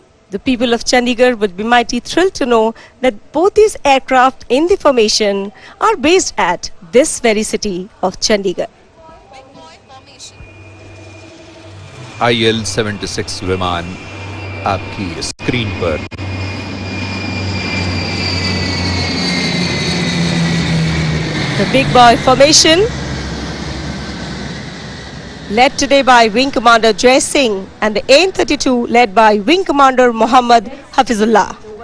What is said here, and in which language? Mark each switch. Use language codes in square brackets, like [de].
[en] The people of Chandigarh would be mighty thrilled to know that both these aircraft in the formation are based at this very city of Chandigarh. [hi] IL-76 विमान आपकी screen पर। [en] The big boy formation led today by Wing Commander Jai Singh and the AN-32 led by Wing Commander Muhammad Hafizullah.